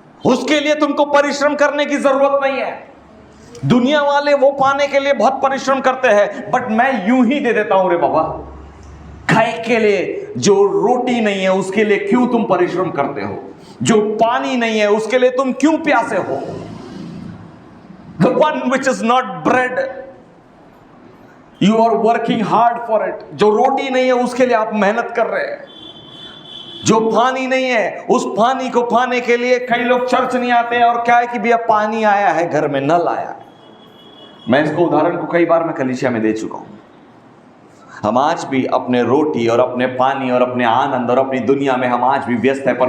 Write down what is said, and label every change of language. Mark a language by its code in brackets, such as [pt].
[hi] उसके लिए तुमको परिश्रम करने की जरूरत नहीं है। दुनिया वाले वो पाने के लिए बहुत परिश्रम करते हैं, बट मैं यूं ही दे देता हूं रे बाबा। खाए के लिए जो रोटी नहीं है उसके लिए क्यों तुम परिश्रम करते हो? जो पानी नहीं है उसके लिए तुम क्यों प्यासे हो? [en] The one which is not bread, you are working hard for it। [hi] जो रोटी नहीं है उसके लिए आप मेहनत कर रहे हैं। जो पानी नहीं है उस पानी को पाने के लिए कई लोग चर्च नहीं आते हैं, और क्या है कि भैया पानी आया है घर में, नल आया। मैं इसको उदाहरण को कई बार मैं कलीसिया में दे चुका हूं। हम आज भी अपने रोटी और अपने पानी और अपने आनंद और अपनी दुनिया में हम आज भी व्यस्त है।